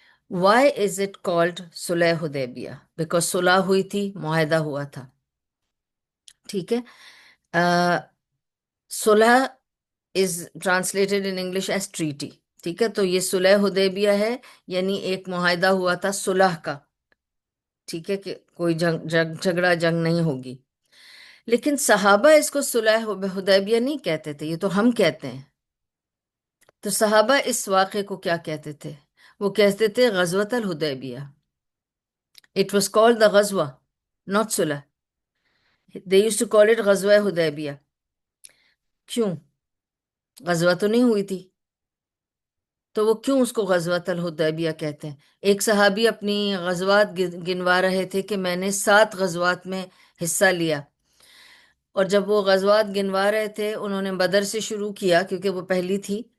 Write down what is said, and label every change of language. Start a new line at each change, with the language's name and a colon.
English: Why is it called Sulh Hudaybiyah?
Urdu: Because صلح ہوئی تھی، معاہدہ ہوا تھا، ٹھیک ہے؟ صلح
English: is translated in English as treaty،
Urdu: ٹھیک ہے؟ تو یہ صلح حدیبیہ ہے، یعنی ایک معاہدہ ہوا تھا صلح کا، ٹھیک ہے، کہ کوئی جھگڑا جنگ نہیں ہوگی. لیکن صحابہ اس کو صلح حدیبیہ نہیں کہتے تھے، یہ تو ہم کہتے ہیں. تو صحابہ اس واقعے کو کیا کہتے تھے؟ وہ کہتے تھے غزوۃ الحدیبیہ.
English: It was called the غزوہ not صلح. They used to call it غزوہ حدیبیہ.
Urdu: کیوں؟ غزوہ تو نہیں ہوئی تھی، تو وہ کیوں اس کو غزوۃ الحدیبیہ کہتے ہیں؟ ایک صحابی اپنی غزوات گنوا رہے تھے کہ میں نے 7 غزوات میں حصہ لیا، اور جب وہ غزوات گنوا رہے تھے انہوں نے بدر سے شروع کیا کیونکہ وہ پہلی تھی.